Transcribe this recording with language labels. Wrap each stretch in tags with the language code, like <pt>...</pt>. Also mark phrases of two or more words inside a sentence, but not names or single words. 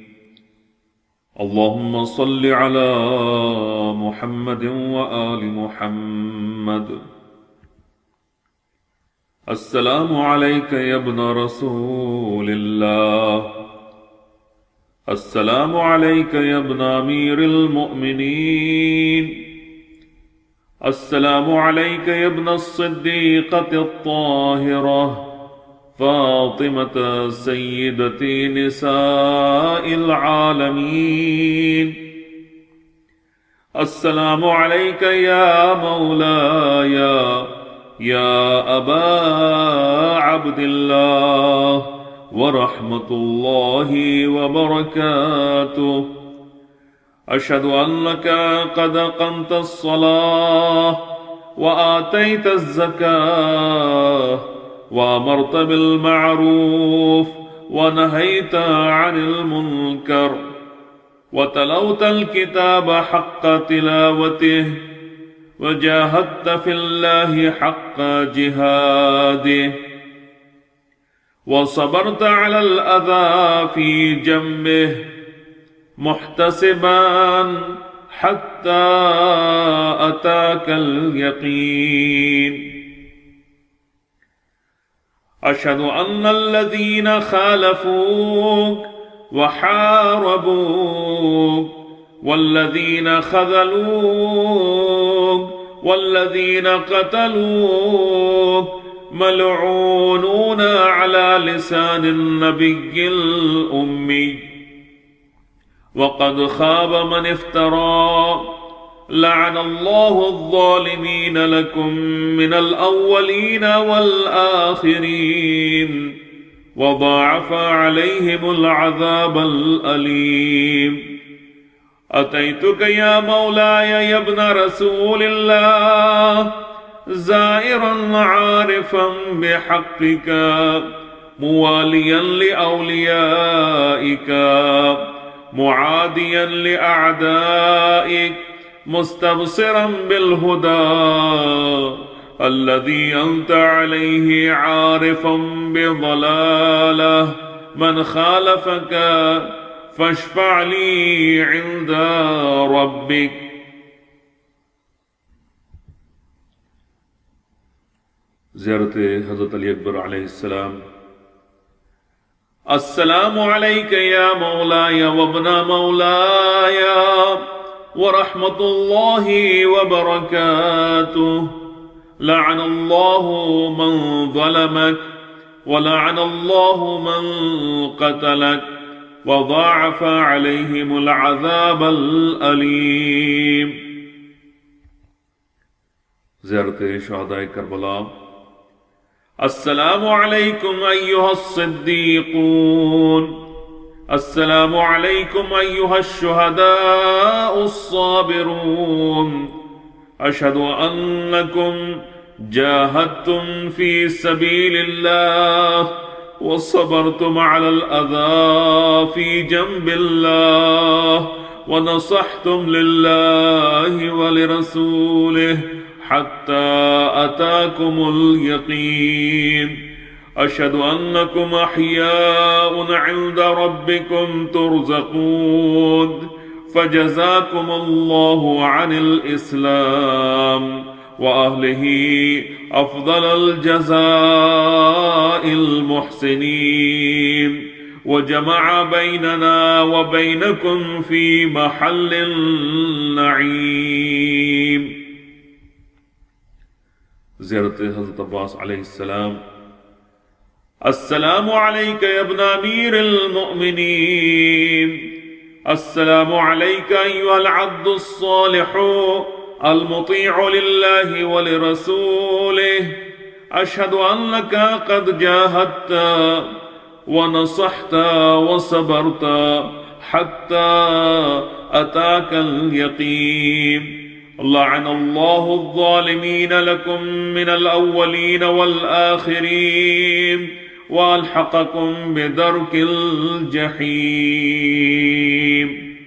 <ar>اللهم صل على محمد وآل محمد. السلام عليك يا ابن رسول الله، السلام عليك يا ابن أمير المؤمنين، السلام عليك يا ابن الصديقة الطاهرة فاطمة سيدة نساء العالمين، السلام عليك يا مولاي يا أبا عبد الله ورحمة الله وبركاته، أشهد أنك قد أقمت الصلاة وآتيت الزكاة وأمرت بالمعروف ونهيت عن المنكر وتلوت الكتاب حق تلاوته وجاهدت في الله حق جهاده وصبرت على الأذى في جنبه محتسبا حتى أتاك اليقين, أشهد أن الذين خالفوك وحاربوك والذين خذلوك والذين قتلوك ملعونون على لسان النبي الأمي وقد خاب من افترى، لعن الله الظالمين لكم من الأولين وال آخرين وضاعف عليهم العذاب الأليم, أتيتك يا مولاي يا ابن رسول الله زائرا عارفا بحقك مواليا لأوليائك معاديا لأعدائك مستبصرا بالهدى الذي أنت عليه عارفا بضلالة من خالفك فاشفع لي عند ربك.</ar> <ur>زیارت حضرت علی اکبر علیہ السلام.</ur> <ar>السلام عليك يا مولاي وابن مولاي ورحمة الله وبركاته، لعن الله من ظلمك ولعن الله من قتلك وضاعف عليهم العذاب الأليم.</ar> <ur>زیارت شہدائے کربلا.</ur> <ar>السلام عليكم أيها الصديقون، السلام عليكم أيها الشهداء الصابرون، أشهد أنكم جاهدتم في سبيل الله وصبرتم على الأذى في جنب الله ونصحتم لله و لرسوله حتى أتاكم اليقين، أشهد أنكم أحياء عند ربكم ترزقون، فجزاكم الله عن الإسلام وأهله أفضل جزاء المحسنين وجمع بيننا وبينكم في محل النعيم.</ar> <ur>زیارت حضرت عباس علیہ السلام.</ur> <ar>السلام عليك يا ابن أمير المؤمنين، السلام عليك أيها العبد الصالح المطيع لله ولرسوله، أشهد أنك قد جاهدت ونصحت وصبرت حتى أتاك اليقين، لعن الله الظالمين لكم من الأولين والآخرين وألحقكم بدرك الجحيم.</ar>